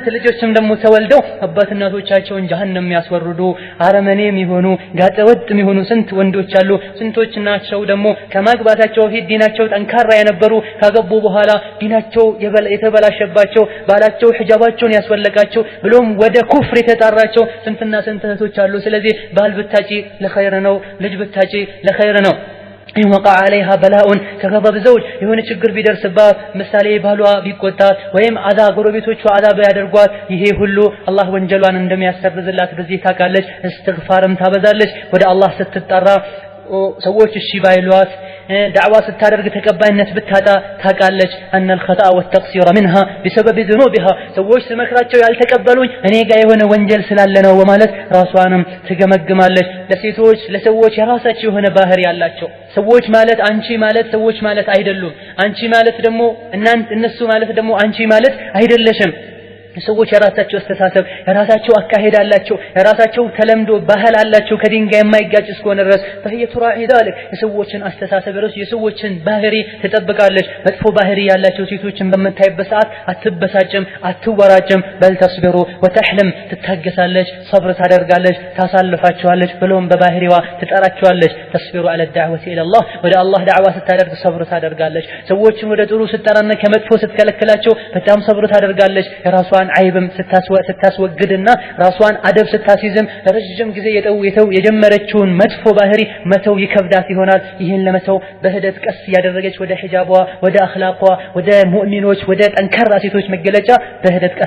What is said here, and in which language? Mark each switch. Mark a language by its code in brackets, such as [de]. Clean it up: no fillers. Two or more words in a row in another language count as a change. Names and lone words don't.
[am] ልጆችም ደግሞ ተወልደው አባት እናቶቻቸውን ጀሃነም የሚያስወርዱ አረመኔም ይሆኑ ጋጠወጥ የሚሆኑ ስንት ወንዶች አሉ። ስንቶች ናቸው ደግሞ ከማግባታቸው በፊት ዲናቸው ጠንካራ የነበሩ ካገቡ በኋላ ዲናቸው የተበላሸባቸው ባላቸው ሒጃባቸውን ያስወለቃቸው ብሎም ወደ ኩፍር የተጣራቸው ስንትና ስንት እህቶች አሉ። ስለዚህ ባል ብታጪ ለኸይር ነው፣ ልጅ ብታጪ ለኸይር ነው። [ar] إن وقع عليها بلاء كغضب زوج [am] የሆነ ችግር ቢደርስባት ምሳሌ ባሏ ቢቆጣት ወይም አዛ ጎረቤቶቿ አዛብ ያደርጓት ይሄ ሁሉ አላህ ወንጀሏን እንደሚያሰርዝላት በዚህ ታውቃለች። እስትግፋርም ታበዛለች። ወደ አላህ ስትጠራ ሰዎች እሺ ባይሏት ዳዕዋ ስታደርግ ተቀባይነት ብታጣ ታውቃለች። [ar] أن الخطأ والتقصير منها بسبب ذنوبها [am] ሰዎች ስመክራቸው ያልተቀበሉኝ እኔ ጋር የሆነ ወንጀል ስላለ ነው በማለት ራሷንም ትገመግማለች። ለሴቶች ለሰዎች የራሳቸው የሆነ ባህሪ ያላቸው ሰዎች ማለት አንቺ ማለት ሰዎች ማለት አይደሉም። አንቺ ማለት ደግሞ እነሱ ማለት ደግሞ አንቺ ማለት አይደለሽም። ሰዎች የራሳቸው አስተሳሰብ የራሳቸው አካሄድ አላቸው፣ የራሳቸው ተለምዶ ባህል አላቸው ከድንጋይ የማይጋጭ እስከሆነ ድረስ [ar] فهي تراعي ذلك [am] የሰዎችን አስተሳሰብ የሰዎችን ባህሪ ትጠብቃለች። መጥፎ ባህሪ ያላቸው ሴቶችን በመታይበት ሰዓት አትበሳጭም፣ አትወራጭም። [ar] بل تصبر وتحلم [am] ትታገሳለች፣ ሰብር ታደርጋለች፣ ታሳልፋቸዋለች። ብሎም በባህሪዋ ትጠራቸዋለች። [ar] تصبر على الدعوة إلى الله [am] ወደ አላህ ዳዕዋ ስታደርግ ሰብር ታደርጋለች። ሰዎችን ወደ ጥሩ ስትጠራና ከመጥፎ ስትከለክላቸው በጣም ሰብር ታደርጋለች። የራሷን አይብም ስታስወግድና ራሷን አደብ ስታስይዝም ለረጅም ጊዜ የጀመረችውን መጥፎ ባህሪ መተው ይከብዳት ይሆናል። ይህን ለመተው በሂደት ቀስ ያደረገች ወደ ሒጃቧ፣ ወደ አኽላቋ፣ ወደ ሙእሚኖች፣ ወደ ጠንካራ ሴቶች መገለጫ በሂደት ቀስ